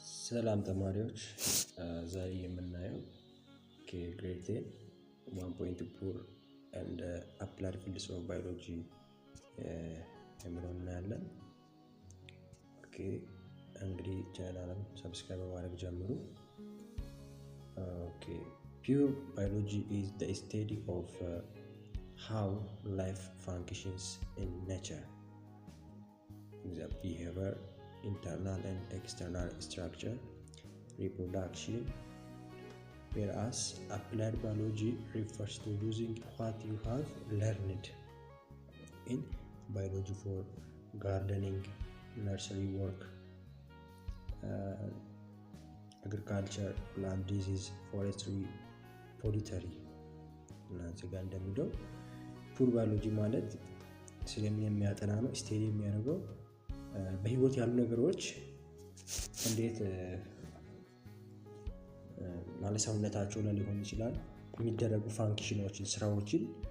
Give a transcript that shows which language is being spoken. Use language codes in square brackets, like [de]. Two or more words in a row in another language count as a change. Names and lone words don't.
[am] ሰላም ተማሪዎች ዛሬ የምናየው ከግሬድ 1.2 ፑር [en] and applied fields of biology [am] እናያለን። ኦኬ እንግዲህ ቻናሉን ሰብስክራይብ ማድረግ ጀምሩ። [en] ኦኬ pure biology is the study of how life functions in nature, the behavior, internal and external structure, reproduction, whereas applied biology refers to using what you have learned in biology for gardening, nursery work, agriculture, plant disease, forestry, poultry [am] እና እዚጋ እንደሚለው [en] pure biology [am] ማለት ስለሚያጠና ነው። ስቴዲ የሚያደርገው በህይወት ያሉ ነገሮች እንዴት ማለት ሰውነታቸው ላይ ሊሆን ይችላል የሚደረጉ ፋንክሽኖችን ስራዎችን